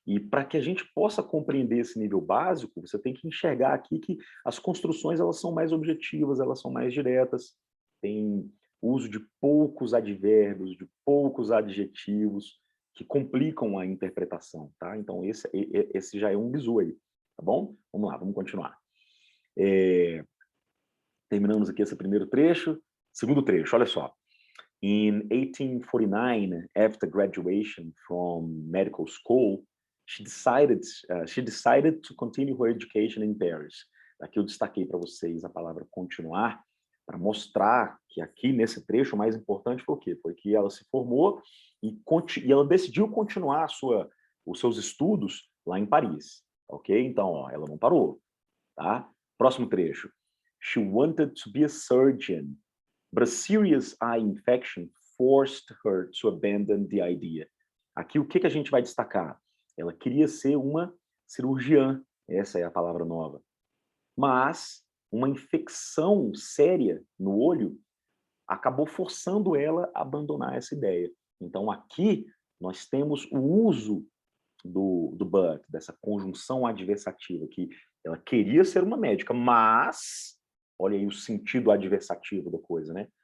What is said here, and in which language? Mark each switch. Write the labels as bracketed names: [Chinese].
[Portuguese] E para que a gente possa compreender esse nível básico, você tem que enxergar aqui que as construções elas são mais objetivas, elas são mais diretas, tem uso de poucos advérbios, de poucos adjetivos que complicam a interpretação, tá? Então esse já é um bizu aí, tá bom? Vamos lá, vamos continuar. Terminamos aqui esse primeiro trecho. Segundo trecho, olha só. [English] In 1849, after graduation from medical school, she decided to continue her education in Paris. [Portuguese] Aqui eu destaquei para vocês a palavra continuar, para mostrar que aqui nesse trecho o mais importante foi o quê? Foi que ela se formou e ela decidiu continuar os seus estudos lá em Paris, ok? Então, ó, ela não parou, tá? Próximo trecho. [English] She wanted to be a surgeon, but a serious eye infection forced her to abandon the idea. [Portuguese] Aqui o que a gente vai destacar? Ela queria ser uma cirurgiã, essa é a palavra nova. Mas uma infecção séria no olho acabou forçando ela a abandonar essa ideia. Então aqui nós temos o uso do but, dessa conjunção adversativa, que ela queria ser uma médica, mas, olha aí o sentido adversativo da coisa, né?